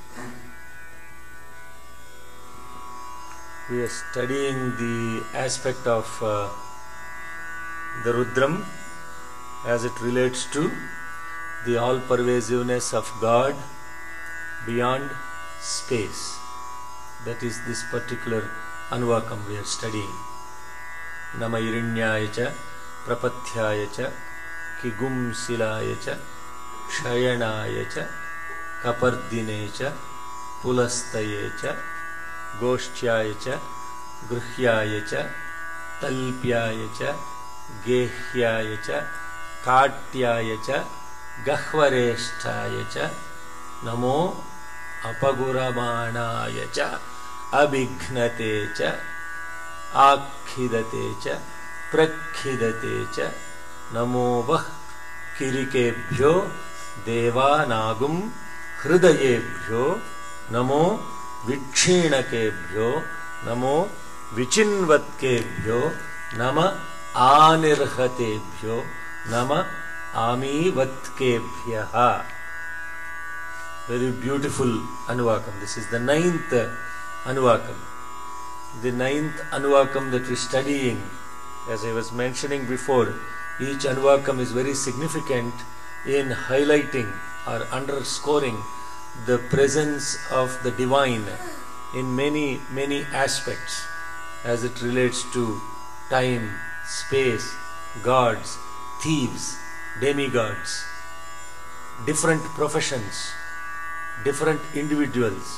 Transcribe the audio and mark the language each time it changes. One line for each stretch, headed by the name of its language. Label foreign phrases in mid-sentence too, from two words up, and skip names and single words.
English: We are studying the aspect of the Rudram as it relates to the all-pervasiveness of God beyond space. That is this particular Anuvakam we are studying.
Sanskrit: नम इरिण्याय च प्रपथ्याय च किꣳ शिलाय च क्षयणाय च कपर्दिने च पुलस्तये च गोष्ठ्याय च गृह्याय च तल्प्याय च गेह्याय च काट्याय च गह्वरेष्ठाय च नमो ऽपगुरमाणाय च अभिघ्नते च आखिदते च प्रखिदते च नमो वः किरिकेभ्यो देवा नाꣳ हृदयेभ्यो नमो विक्षीणकेभ्यो नमो विचिन्वत्केभ्यो नम आनिर्हतेभ्यो नम आमीवत्केभ्यः.
English: Very beautiful Anuvakam. This is the 9th Anuvakam. The 9th Anuvakam that we are studying, as I was mentioning before, each Anuvakam is very significant in highlighting or underscoring the presence of the divine in many, many aspects as it relates to time, space, gods, thieves, demigods, different professions, different individuals.